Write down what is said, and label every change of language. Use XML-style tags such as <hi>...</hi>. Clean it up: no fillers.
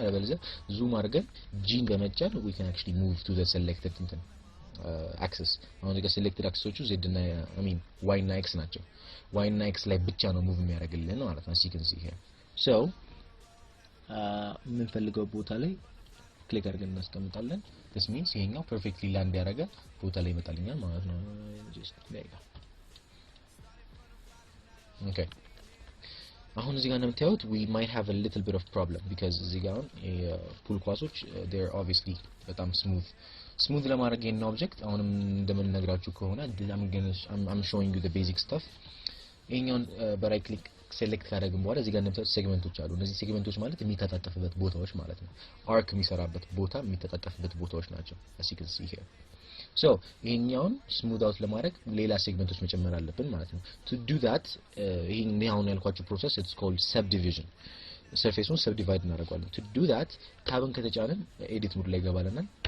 <am>አለበለዚያ ዙም አድርገን ጂን በመጫን</am> <en>we can actually move to the selected axis.</en> <am>አሁን እዚህ ጋር selected axisዎቹ z እና</am> <en>I mean</en> <am>y እና x ናቸው. y እና x ላይ ብቻ ነው ሙቭ የሚያደርግልን ማለት ነው.</am> <en>as you can see here.</en> <am>so የምንፈልገው ቦታ ላይ ክሊክ አድርገን እናስቀምጣለን. this means ይሄኛው</am> <en>perfectly land</en> <am>ያደረገ ቦታ ላይ ይመጣልኛል ማለት ነው.</am> <en>just there you go. okay,</en> <am>አሁን እዚህ ጋር እንደምታዩት</am> <en>we might have a little bit of problem because</en> <am>እዚህ ጋር ፑል ኳሶች</am> <en>they're obviously በጣም smooth</en> <am>ለማድረግ ይሄን ኦብጀክት አሁንም እንደምንነግራችሁ ከሆነ</am> <en>I'm showing you the basic stuff.</en> <am>ይሄኛውን በራይት ክሊክ ሴሌክት ካደረግን በኋላ እዚህ ጋር እንደምታዩት ሴግመንቶች አሉ. እነዚህ ሴግመንቶች ማለት የሚተጣጠፍበት ቦታዎች ማለት ነው. አርክ የሚሰራበት ቦታ የሚተጣጠፍበት ቦታዎች ናቸው,</am> <en>as you can see here.</en> <am>so ይሄኛውን ስሙዝ አውት ለማድረግ ሌላ ሴግመንቶች መጨመር አለብን ማለት ነው.</am> <en>to do that</en> <am>ይሄን አሁን ያልኳችሁ ፕሮሰስ</am> <en>it's called subdivision.</en> <am>ሰርፌሱን ሰብዲቫይድ እናደርጋለን.</am> <en>to do that</en> <am>ታብን ከተጫንን ኤዲት ሞድ ላይ ገባለናል.</am>